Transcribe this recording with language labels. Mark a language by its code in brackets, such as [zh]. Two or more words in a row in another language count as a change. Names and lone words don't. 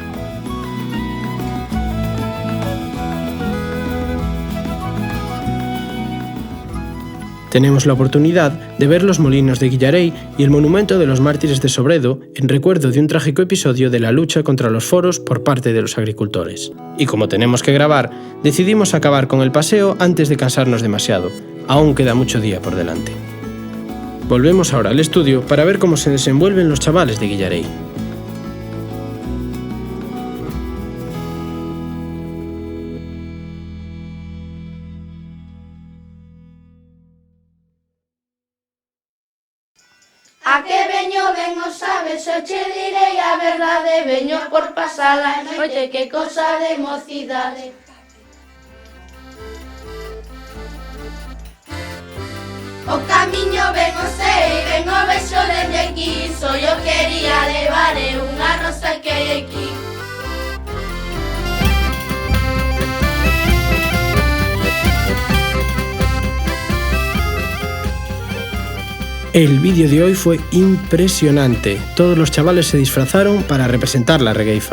[es] Tenemos la oportunidad de ver los molinos de Guillarei y el monumento de los mártires de Sobredo en recuerdo de un trágico episodio de la lucha contra los foros por parte de los agricultores. Y como tenemos que grabar, decidimos acabar con el paseo antes de cansarnos demasiado. Aún queda mucho día por delante. Volvemos ahora al estudio para ver cómo se desenvuelven los chavales de Guillarei. [gl] A que veño ben o sabes, eu che direi a verdade. Veño por pasar a noite, que cosa de mocidade. O camiño ben o sei, ben o vexo dende aquí. Só eu quería levar unha rosa que hai aquí. [es] El vídeo de hoy fue impresionante. Todos los chavales se disfrazaron para representar la regueifa.